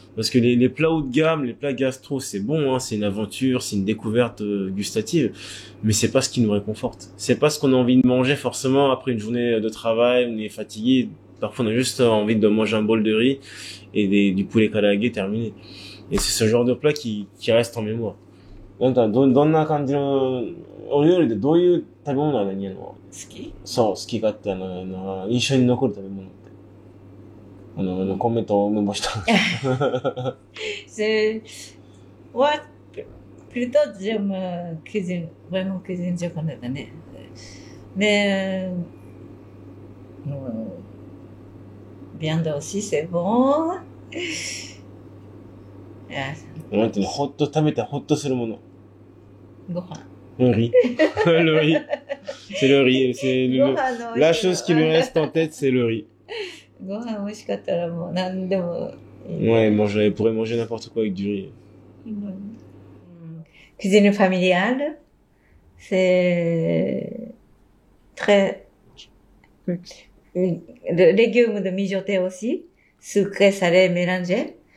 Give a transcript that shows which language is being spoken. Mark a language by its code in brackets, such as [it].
[fr] Parce que les plats haut de gamme, les plats gastro, c'est bon, hein, c'est une aventure, c'est une découverte gustative, mais c'est pas ce qui nous réconforte. C'est pas ce qu'on a envie de manger forcément après une journée de travail, on est fatigué, parfois on a juste envie de manger un bol de riz et du poulet karaage terminé. Et c'est ce genre de plat qui reste en mémoire. [ja] なんかどんな感じのお料理でどういう食べ物が何やの？好き？そう、好きかって印象に残る食べ物って。米と梅干しと。 [fr] moi, plutôt j'aime cuisine, vraiment cuisine japonaise. Mais viande aussi, c'est bon. [ja] なんていうの、ほっと食べてほっとするもの。ご飯。 [fr] Le riz. Le riz. C'est le riz. C'est la chose qui lui reste en tête, c'est le riz. [ja] ご飯美味しかったらもう何でもいい。 [fr] Ouais, il pourrait manger n'importe quoi avec du riz. Cuisine familiale, c'est très le légumes de mijoter aussi, sucré, salé, mélangé.